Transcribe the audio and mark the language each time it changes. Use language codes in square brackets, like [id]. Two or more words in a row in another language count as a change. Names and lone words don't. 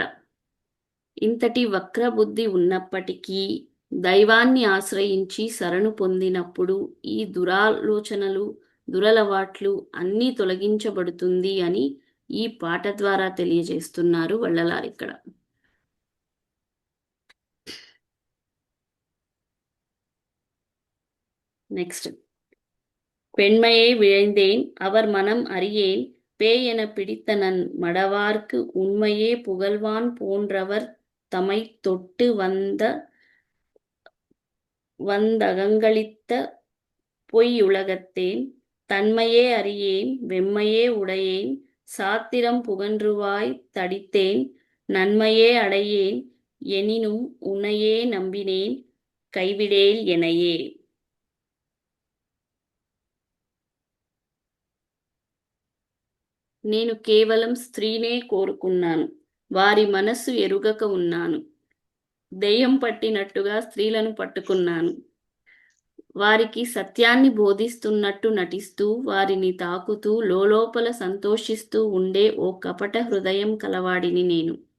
[te] ఇంతటి వక్రబుద్ధి ఉన్నప్పటికీ దైవాన్ని ఆశ్రయించి శరణు పొందినప్పుడు ఈ దురాలోచనలు, దురలవాట్లు అన్నీ తొలగించబడుతుంది అని ఈ పాట ద్వారా తెలియజేస్తున్నారు వల్లలారు ఇక్కడ. నెక్స్ట్, [ta] பெண்மையை விழைந்தேன் அவர் மனம் அறியேன் பேய் என பிடித்தனன் மடவார்க்கு உண்மையே புகழ்வான் போன்றவர் தமை தொட்டு வந்தகங்களித்த பொய்யுலகத்தேன் தன்மையே அறியேன் வெம்மையே உடையேன் சாத்திரம் புகன்றுவாய் தடித்தேன் நன்மையே அடையேன் எனினும் உன்னையே நம்பினேன் கைவிடேல் எனையே. [te] నేను కేవలం స్త్రీనే కోరుకున్నాను, వారి మనస్సు ఎరుగక ఉన్నాను. దెయ్యం పట్టినట్టుగా స్త్రీలను పట్టుకున్నాను. వారికి సత్యాన్ని బోధిస్తున్నట్టు నటిస్తూ వారిని తాకుతూ లోలోపల సంతోషిస్తూ ఉండే ఓ కపట హృదయం కలవాడిని నేను.